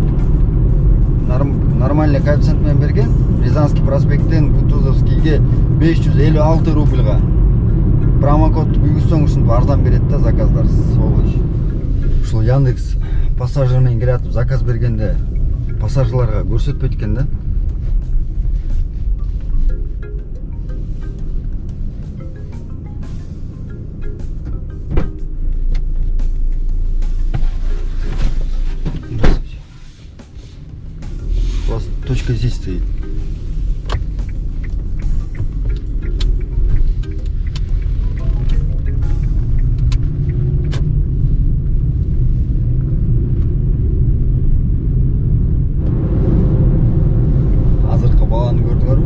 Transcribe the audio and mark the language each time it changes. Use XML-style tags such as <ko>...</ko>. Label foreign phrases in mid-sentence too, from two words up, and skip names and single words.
<ru>Нормальный коэффициент</ru> <ky>менен берген. Рязанский проспекттен Кутузовскийге 556 рубльга. Промокод күйгүзсөң ушинтип арзан берет да заказдар.</ky> <ru>Сволочь.</ru> <ky>Ушул Яндекс пассажир менен келатып заказ бергенде пассажирларга көрсөтпөйт экен да.</ky> <ru>У вас точка здесь стоит.</ru> <ky>Азыркы баланы көрдүңөрбү?</ky>